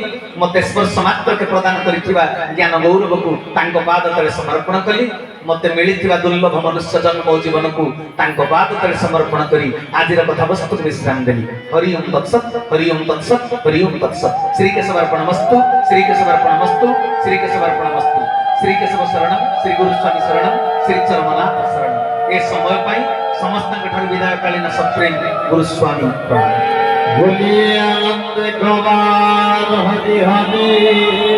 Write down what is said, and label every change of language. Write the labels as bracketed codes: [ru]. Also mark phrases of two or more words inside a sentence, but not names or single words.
[or] ମତେ ସ୍ପର୍ଶ ମାତ୍ରକେ ପ୍ରଦାନ କରିଥିବା ଜ୍ଞାନ ଗୌରବକୁ ତାଙ୍କ ପାଦ ତଳେ ସମର୍ପଣ କଲି। ମତେ ମିଳିଥିବା ଦୁର୍ଲଭ ମନୁଷ୍ୟ ଜନ୍ମ ଜୀବନକୁ ତାଙ୍କ ପାଦ ତଳେ ସମର୍ପଣ କରି ଆଜିର କଥାବସ୍ତୁକୁ ବିଶ୍ରାମ ଦେଲି। [sa] ହରି ଓಂ ତତ୍ସତ୍, ହରି ଓಂ ତତ୍ସତ୍, ହରି ଓಂ ତତ୍ସତ୍। ଶ୍ରୀକେଶବାର୍ପଣମସ୍ତୁ, ଶ୍ରୀକେଶବାର୍ପଣମସ୍ତୁ, ଶ୍ରୀକେଶବାର୍ପଣମସ୍ତୁ। श्री केशव शरणम, श्री गुरुस्वामी शरणम, श्री चरमनाथ शरणम। [or] ଏ ସମୟ ପାଇଁ ସମସ୍ତ ବିଦାୟକାଳୀନ ସପ୍ରେମ ଗୁରୁସ୍ୱାମୀ ପ୍ରଣାମ। [hi] बोलिए आनंद कुमार हरि हरि